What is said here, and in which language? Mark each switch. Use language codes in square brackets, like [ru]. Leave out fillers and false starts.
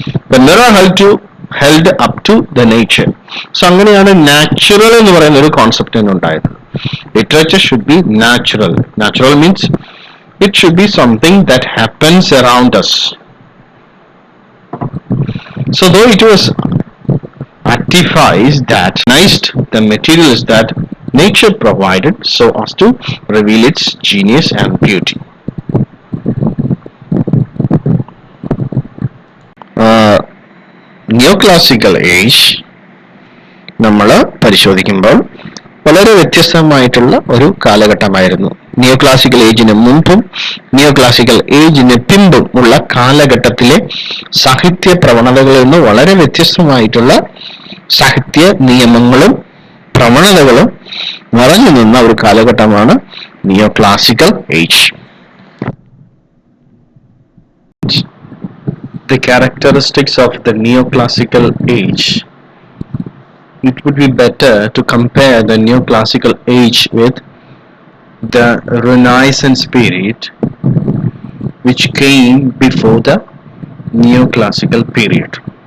[en] The mirror held up to the nature. [ml] So അങ്ങനെയാണ് natural എന്ന് പറയുന്ന ഒരു കോൺസെപ്റ്റ് ഉണ്ടായത്. [en] Literature should be natural. Natural means it should be something that happens around us. So though it was artifice that niced the materials that nature provided so as to reveal its genius and beauty. [ml] Neo classical age നമ്മൾ പരിശോധിക്കുമ്പോൾ വളരെ വ്യത്യസ്തമായിട്ടുള്ള ഒരു കാലഘട്ടമായിരുന്നു. നിയോ classical ഏജിന് മുമ്പും നിയോ classical ഏജിന് പിമ്പും ഉള്ള കാലഘട്ടത്തിലെ സാഹിത്യ പ്രവണതകളിൽ നിന്ന് വളരെ വ്യത്യസ്തമായിട്ടുള്ള സാഹിത്യ നിയമങ്ങളും പ്രവണതകളും നിറഞ്ഞു നിന്ന ഒരു കാലഘട്ടമാണ് നിയോ classical age. [en] The characteristics of the neoclassical age. It would be better to compare the neoclassical age with the Renaissance period, which came before the neoclassical period.